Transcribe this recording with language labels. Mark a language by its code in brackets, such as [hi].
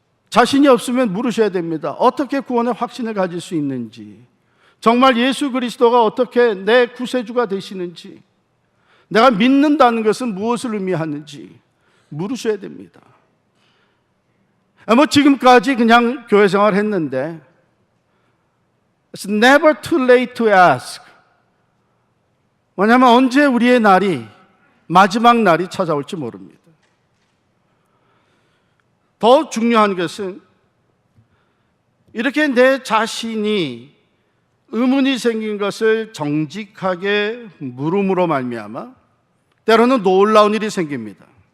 [ko] 자신이 없으면 물으셔야 됩니다. 어떻게 구원의 확신을 가질 수 있는지, 정말 예수 그리스도가 어떻게 내 구세주가 되시는지, 내가 믿는다는 것은 무엇을 의미하는지 물으셔야 됩니다. 지금까지 그냥 교회 생활을 했는데 [en] It's never too late to ask. [ko] 왜냐하면 언제 우리의 날이, 마지막 날이 찾아올지 모릅니다. 더 중요한 것은 이렇게 내 자신이 의문이 생긴 것을 정직하게 물음으로 말미암아 때로는 놀라운 일이 생깁니다.